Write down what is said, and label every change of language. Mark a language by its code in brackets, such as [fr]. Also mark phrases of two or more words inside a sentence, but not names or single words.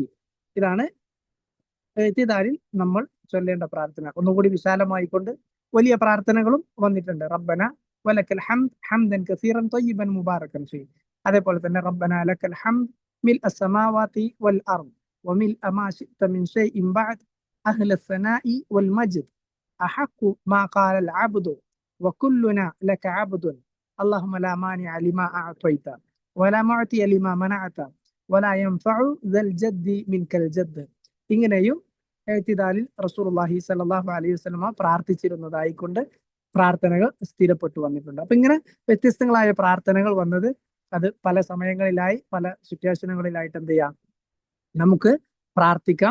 [ml] ഇതാണ് ഇഅ്തിദാലിൽ നമ്മൾ ചൊല്ലേണ്ട പ്രാർത്ഥന. ഒന്നുകൂടി വിശാലമായിക്കൊണ്ട് വലിയ പ്രാർത്ഥനകളും വന്നിട്ടുണ്ട്. [ar] ربنا ولك الحمد حمدا كثيرا طيبا مباركا فيه. [ml] അതേപോലെ തന്നെ [ar] ربنا لك الحمد ملء السماوات والأرض وملء ما شئت من شيء بعد أهل الثناء والمجد أحق ما قال العبد وكلنا لك عبد اللهم لا مانع لما أعطيت ولا معطي لما منعت ولا ينفع ذا الجد منك الجد. [ml] ഇങ്ങനെയും ഇഅ്തിദാലിൽ [ar] رسول الله صلى الله عليه وسلم [ml] പ്രാർത്ഥിച്ചിരുന്നതായിക്കൊണ്ട് പ്രാർത്ഥനകൾ സ്ഥിരപ്പെട്ടു വന്നിട്ടുണ്ട്. അപ്പൊ ഇങ്ങനെ വ്യത്യസ്തങ്ങളായ പ്രാർത്ഥനകൾ വന്നത് അത് പല സമയങ്ങളിലായി പല സിറ്റുവേഷനുകളിലായിട്ട് എന്ത് ചെയ്യാം, നമുക്ക് പ്രാർത്ഥിക്കാം.